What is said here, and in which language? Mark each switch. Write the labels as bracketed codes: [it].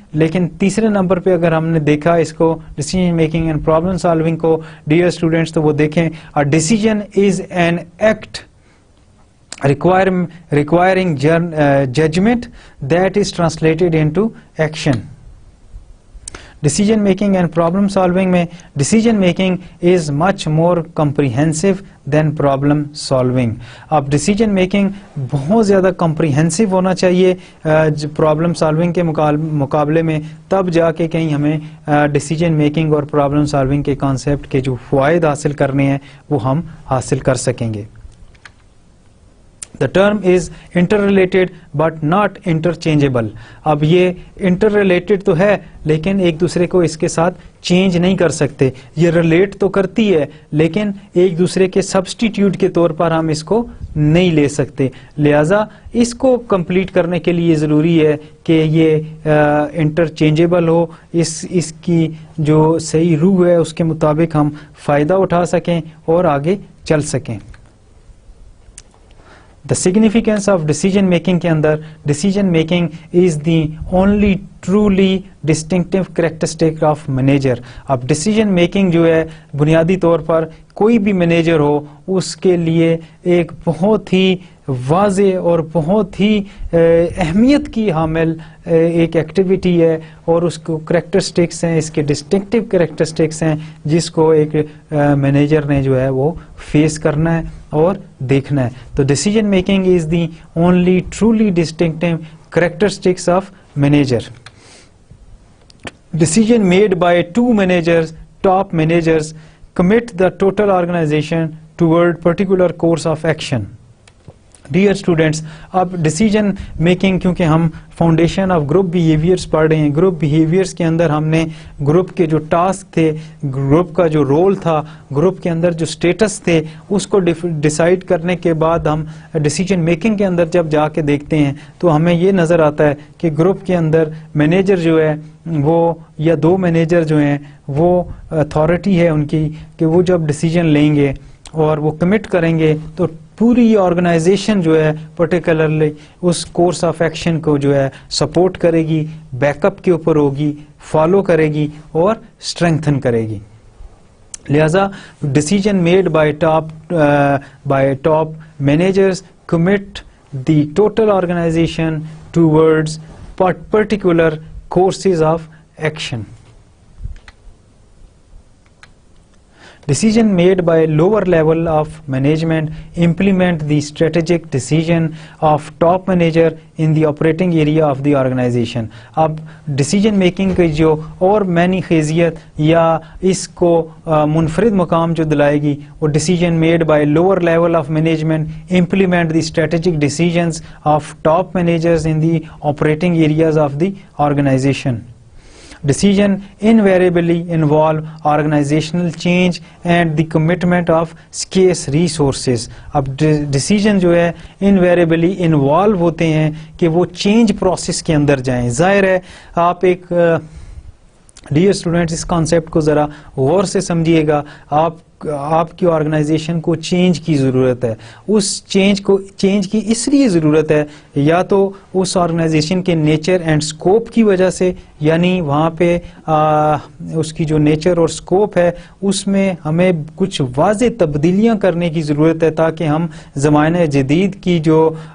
[ur] لیکن تیسرے نمبر پہ اگر ہم نے دیکھا اس کو decision making and problem solving کو ڈیئر اسٹوڈینٹس تو وہ دیکھیں [en] Decision is an act requiring judgment that is translated into action. Decision making and problem solving میں decision making is much more comprehensive than problem solving. [ur] اب decision making بہت زیادہ comprehensive ہونا چاہیے problem solving کے مقابلے میں، تب جا کے کہیں ہمیں decision making اور problem solving کے concept کے جو فوائد حاصل کرنے ہیں وہ ہم حاصل کر سکیں گے. [en] The term is interrelated but not interchangeable. [ur] اب یہ interrelated تو ہے لیکن ایک دوسرے کو اس کے ساتھ چینج نہیں کر سکتے. یہ ریلیٹ تو کرتی ہے لیکن ایک دوسرے کے سبسٹیٹیوٹ کے طور پر ہم اس کو نہیں لے سکتے. لہٰذا اس کو کمپلیٹ کرنے کے لیے ضروری ہے کہ یہ انٹرچینجیبل ہو، اس کی جو صحیح روح ہے اس کے مطابق ہم فائدہ اٹھا سکیں اور آگے چل سکیں. [en] The significance of decision making کے اندر decision making is the only truly distinctive characteristic of manager. [ur] اب decision making جو ہے بنیادی طور پر کوئی بھی مینیجر ہو اس کے لیے ایک بہت ہی واضح اور بہت ہی اہمیت کی حامل ایک ایکٹیویٹی ہے، اور اس کو کریکٹرسٹکس ہیں، اس کے ڈسٹنکٹیو کریکٹرسٹکس ہیں جس کو ایک مینیجر نے جو ہے وہ فیس کرنا ہے اور دیکھنا ہے. [en] تو decision making is the only truly distinctive characteristics of manager. Decision made by 2 managers, top managers, commit the total organization toward particular course of action. [ur] Dear students, اب ڈیسیجن میکنگ، کیونکہ ہم فاؤنڈیشن آف گروپ بیہیویئرس پڑھ رہے ہیں، group behaviours کے اندر ہم نے group کے جو ٹاسک تھے، گروپ کا جو رول تھا، گروپ کے اندر جو سٹیٹس تھے، اس کو ڈیسائیڈ کرنے کے بعد ہم ڈیسیجن میکنگ کے اندر جب جا کے دیکھتے ہیں تو ہمیں یہ نظر آتا ہے کہ گروپ کے اندر مینیجر جو ہے وہ، یا دو مینیجر جو ہیں وہ اتھارٹی ہے ان کی کہ وہ جب ڈیسیجن لیں گے اور وہ کمٹ کریں گے تو پوری آرگنائزیشن جو ہے particularly اس course of action کو جو ہے سپورٹ کرے گی، بیک اپ کے اوپر ہوگی، فالو کرے گی اور اسٹرینگتھن کرے گی. [en] لہذا decision made by top managers commit the total organization towards particular courses of action. Decision made by lower level of management implement the strategic decision of top manager in the operating area of the organization. [ur] اب decision making کی جو اور معنی خیزیت یا اس کو منفرد مقام جو دلائے گی، وہ [en] decision made by lower level of management implement the strategic decisions of top managers in the operating areas of the organization. Decision invariably involve organizational change and the commitment of scarce resources. [ur] اب decision جو ہے invariably involve ہوتے ہیں کہ وہ change process کے اندر جائیں. ظاہر ہے آپ ایک ڈیئر اسٹوڈینٹس اس کانسیپٹ کو ذرا غور سے سمجھیے گا. آپ کی آرگنائزیشن کو چینج کی ضرورت ہے. اس چینج کی اس لیے ضرورت ہے یا تو اس آرگنائزیشن کے نیچر اینڈ سکوپ کی وجہ سے، یعنی وہاں پہ اس کی جو نیچر اور سکوپ ہے اس میں ہمیں کچھ واضح تبدیلیاں کرنے کی ضرورت ہے تاکہ ہم زمانہ جدید کی جو